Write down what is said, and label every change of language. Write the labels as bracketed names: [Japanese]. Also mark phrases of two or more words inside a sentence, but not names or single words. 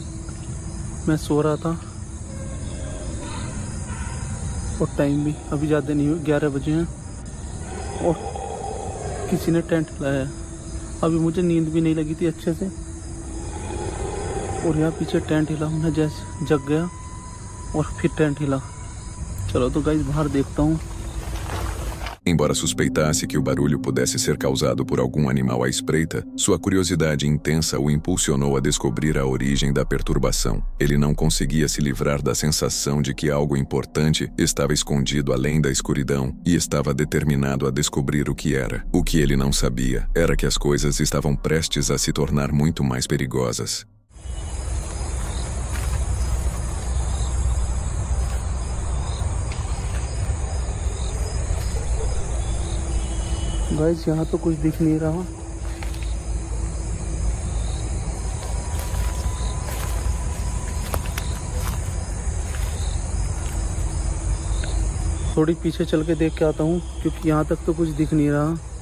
[Hindi] मैं सो रहा था और टाइम भी अभी ज़्यादा नहीं हुआ, 11 बजे हैं और किसी ने टेंट हिलाया है। अभी मुझे नींद भी नहीं लगी थी अच्छे से और यहाँ पीछे टेंट हिला, मैं जैसे जग गया और फिर टेंट हिला। चलो तो गाइस बाहर देखता हूँ। [Portuguese] Embora suspeitasse que o barulho pudesse ser causado por algum animal à espreita, sua curiosidade intensa o impulsionou a descobrir a origem da perturbação. Ele não conseguia se livrar da sensação de que algo importante estava escondido além da escuridão e estava determinado a descobrir o que era. O que ele não sabia era que as coisas estavam prestes a se tornar muito mais perigosas. [Hindi] गाइस यहाँ तो कुछ दिख नहीं रहा। थोड़ी पीछे चल के देख के आता हूँ क्योंकि यहाँ तक तो कुछ दिख नहीं रहा।